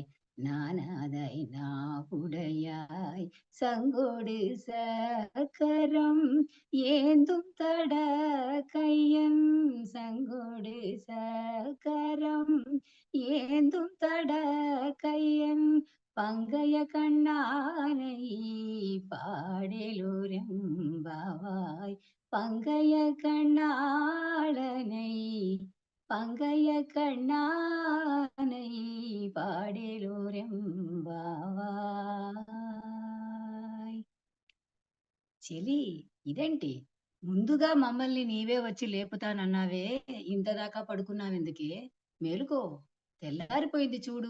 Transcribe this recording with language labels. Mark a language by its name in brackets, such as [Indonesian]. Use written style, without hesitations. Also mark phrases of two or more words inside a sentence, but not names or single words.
[Tamil] நானாதாய் நாவுடையாய் சங்கோடு சக்கரம் ஏந்தும் தட கையன் சங்கோடு சக்கரம் ஏந்தும் தட கையன் பங்கைய கண்ணானை பாடேலோரெம்பாவாய் பங்கைய கண்ணாளனை பங்கைய கண்ணானை పాడేలోరెంబావాయ్. [Telugu] చెలి ఇదేంటి ముందుగా మమ్మల్ని నీవే వచ్చి లేపుతానన్నావే, ఇంతదాకా పడుకున్నావెందుకే? మేలుకో, తెల్లారిపోయింది చూడు.